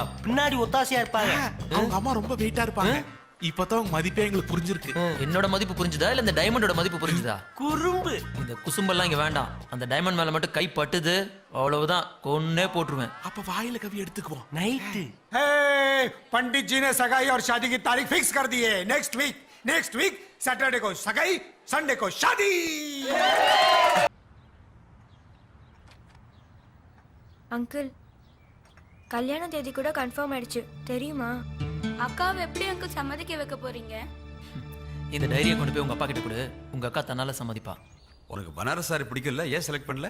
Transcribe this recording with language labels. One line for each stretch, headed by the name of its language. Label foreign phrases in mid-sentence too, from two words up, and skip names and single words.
Tamil: பின்னாடி ஒத்தாசையா இருப்பாங்க. அவங்க அம்மா ரொம்ப வெயிட்டா இருப்பாங்க. இப்பதான் உங்க மதிப்பே எங்களுக்கு புரிஞ்சிருக்கு. என்னோட மதிப்பு புரிஞ்சுதா இல்ல இந்த டைமண்டோட மதிப்பு புரிஞ்சுதா? குறும்பு. இந்த குசும்பெல்லாம் இங்க வேண்டாம். அந்த டைமண்ட் மேல மட்டும் கை பட்டுது அவ்வளவுதான், கொன்னே போட்டுருவேன். அப்ப வாயில கவி எடுத்துக்குவோம். நைட்டு
Hindi: पंडित जी ने सगाई और शादी की तारीख फिक्स कर दी है.
English: next week Saturday
Hindi: को सगाई, संडे को शादी.
Tamil: அங்கிள் கல்யாண தேதி கூட கன்ஃபார்ம் ஆயிடுச்சு தெரியுமா? அக்காவை எப்படி அங்கிள் சம்மதிக்க வைக்க போறீங்க? இந்த டைரியை கொண்டு போய் உங்க அப்பா கிட்ட கொடு, உங்க அக்கா தன்னால சம்மதிப்பா. உனக்கு பனாரஸ் சாரி பிடிக்கல, ஏன் செலக்ட் பண்ணல?